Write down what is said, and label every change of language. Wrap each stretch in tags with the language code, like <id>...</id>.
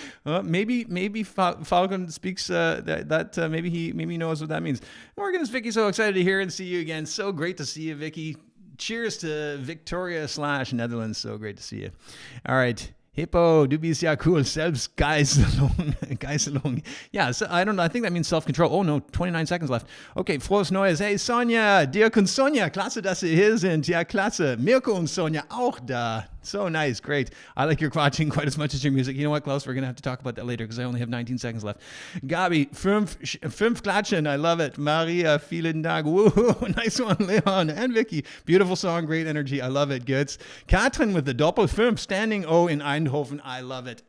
<en>Maybe Falcon speaks maybe he knows what that means. Morgan, is Vicky so excited to hear and see you again. So great to see you, Vicky. cheers to Victoria/Netherlands. So great to see you. All right.</en> <de>Hippo, du bist ja cool. Selbstgeißelung.</de> <en>Yeah, so I don't know. I think that means self-control. Oh, no, 29 seconds left. Okay,</en> <de>frohes Neues. Hey, Sonja, Dirk und Sonja. Klasse, dass Sie hier sind. Ja, klasse. Mirko und Sonja auch da.</de> <en>So nice, great. I like your quatching quite as much as your music. You know what, Klaus? We're going to have to talk about that later because I only have 19 seconds left.</en> <de>Gabi, fünf Klatschen.</de> <en>I love it.</en> <de>Maria, vielen Dank. Woohoo.</de> <en>Nice one, Leon and Vicky. Beautiful song, great energy. I love it. Good. Katrin with the Doppel 5, standing O in Eindhoven. I love it.</en>